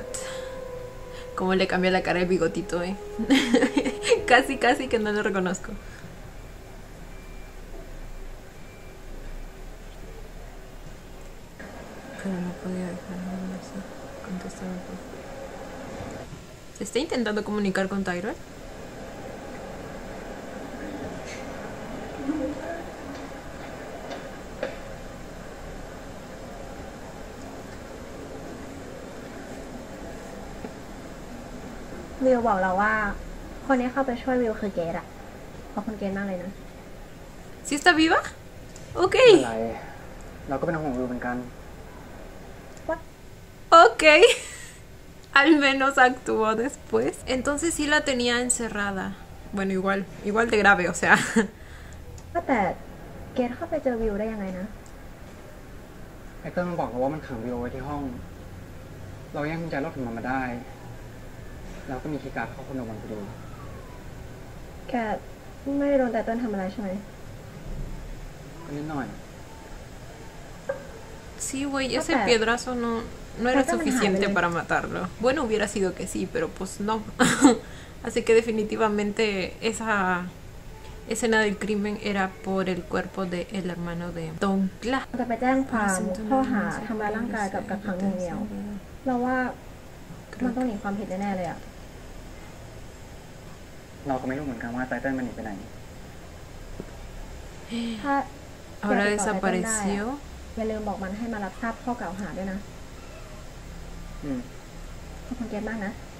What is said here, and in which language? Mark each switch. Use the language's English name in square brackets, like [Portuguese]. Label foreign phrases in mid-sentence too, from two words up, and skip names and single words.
[Spanish] Cómo le cambia la cara el bigotito, casi que no lo reconozco. Pero no podía dejar de contestar. ¿Se está intentando comunicar con Tyrell? [Thai] วิวบอกเราว่าคนนี้เข้าไปช่วยวิวคือเกดอะขอบคุณเกดมากเลยนะ [Spanish] ¿Sí está viva? Ok. [Thai] อะไรเราก็เป็นห่วงวิวเหมือนกัน [Spanish] Ok. Al menos actuó después. Entonces sí la tenía encerrada. Bueno, igual de grave, o sea. [Thai] ว่าแต่เกดเข้าไปเจอวิวได้ยังไงนะ ไอ้เติ้ลมันบอกเราว่ามันขังวิวไว้ที่ห้อง เราแย่งกุญแจรถของมันมาได้ แล้วก็มีคีย์การ์ดเข้าคอนโดมันพอดี แกไม่ได้โดนแต่ต้นทำอะไรใช่ไหม ก็นิดหน่อย [Spanish] Sí, güey, ese piedrazo no era suficiente para matarlo. Bueno, hubiera sido que sí, pero pues no. Así que definitivamente esa escena del crimen era por el cuerpo del hermano de Don Cla. [Thai] จะไปแจ้งความข้อหาทำร้ายร่างกายกับกักขังหน่วงเหนี่ยว เราว่ามันต้องหนีความผิดแน่ๆเลยอะ เราก็ไม่รู้เหมือนกันว่าไตเติ้ลมันหนีไปไหน ถ้า [Spanish] Ahora desapareció. [Thai] อย่าลืมบอกมันให้มารับทราบข้อกล่าวหาด้วยนะ อืม ขอบคุณเกดมากนะ